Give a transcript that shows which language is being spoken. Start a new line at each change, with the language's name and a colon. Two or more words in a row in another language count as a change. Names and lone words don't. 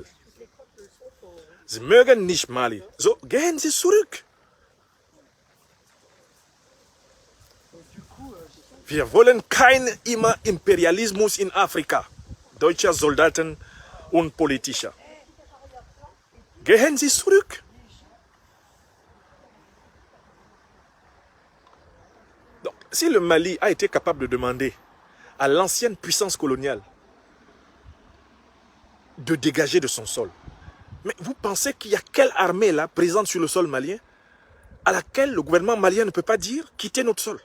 German: Sie mögen nicht Mali. So, gehen Sie zurück. Wir wollen keinen immer Imperialismus in Afrika. Deutsche Soldaten und Politiker. Gehen Sie zurück.
French: Donc, si le Mali a été capable de demander à l'ancienne puissance coloniale de dégager de son sol, mais vous pensez qu'il y a quelle armée là présente sur le sol malien à laquelle le gouvernement malien ne peut pas dire quittez notre sol?